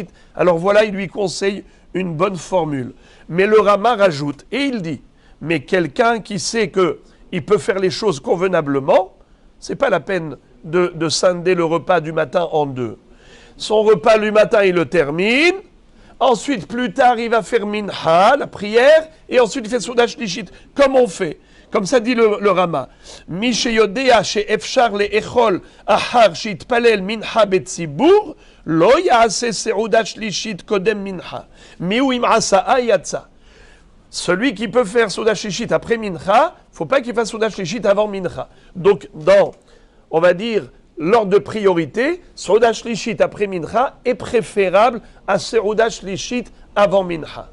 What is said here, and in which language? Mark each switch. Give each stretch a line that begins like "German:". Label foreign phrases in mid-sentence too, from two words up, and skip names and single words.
French: Alors voilà, il lui conseille une bonne formule. Mais le Rama rajoute, et il dit, mais quelqu'un qui sait qu'il peut faire les choses convenablement, c'est pas la peine de scinder le repas du matin en deux. Son repas du matin, il le termine. Ensuite, plus tard, il va faire mincha, la prière, et ensuite il fait
Hebrew: סעודה שלישית.
French: Comme on fait. Comme ça dit le Rama.
Hebrew: מי שיודע שאפשר לאכול אחר שיתפלל מנחה בציבור, לא יעשה סעודה שלישית קודם מנחה. מיהו אם עשאה יצא.
French: Celui qui peut faire
Hebrew: סעודה שלישית
French: après mincha, faut pas qu'il fasse
Hebrew: סעודה שלישית
French: avant mincha. Donc, on va dire, l'ordre de priorité,
Hebrew: סעודה שלישית
French: après mincha est préférable à
Hebrew: סעודה שלישית
French: avant mincha.